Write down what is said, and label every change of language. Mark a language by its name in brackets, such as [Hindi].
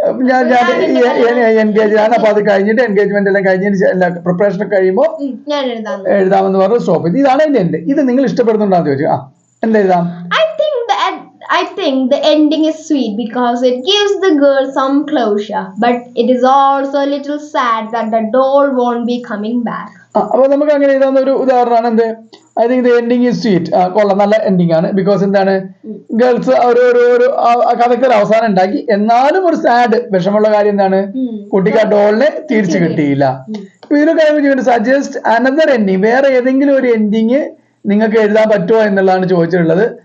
[Malayalam] ഞാൻ എൻഗേജ് ആണ്. അപ്പൊ അത് കഴിഞ്ഞിട്ട് എൻഗേജ്മെന്റ് എല്ലാം കഴിഞ്ഞതിന് പ്രിപ്പറേഷൻ ഒക്കെ കഴിയുമ്പോ എഴുതാമെന്ന് പറഞ്ഞു സ്റ്റോപ്പ് ചെയ്തു. ഇതാണ് എന്റെ എൻഡ്. ഇത് നിങ്ങൾ ഇഷ്ടപ്പെടുന്നുണ്ടോന്ന് ചോദിച്ചു. എന്തെഴുതാം? [English] I think the ending is sweet because it gives the girl some closure, but it is also a little sad that the doll won't be coming back. [Malayalam] അപ്പൊ നമുക്ക് അങ്ങനെ എഴുതാവുന്ന ഒരു ഉദാഹരണമാണ് എന്ത്, [English] I think the ending is sweet. [Malayalam] കൊള്ളാം, നല്ല ending ആണ്. Because എന്താണ്, ഗേൾസ് ഒരു കഥയ്ക്ക് ഒരു അവസാനം ഉണ്ടാക്കി, എന്നാലും ഒരു സാഡ് വിഷമമുള്ള കാര്യം എന്താണ്, കുട്ടിക്ക് ആ ഡോളിനെ തിരിച്ചു കിട്ടിയില്ല. അപ്പൊ ഇതിലൊക്കെ [English] suggest another ending, [Malayalam] വേറെ ഏതെങ്കിലും ഒരു എൻഡിങ് നിങ്ങൾക്ക് എഴുതാൻ പറ്റുമോ എന്നുള്ളതാണ് ചോദിച്ചിട്ടുള്ളത്.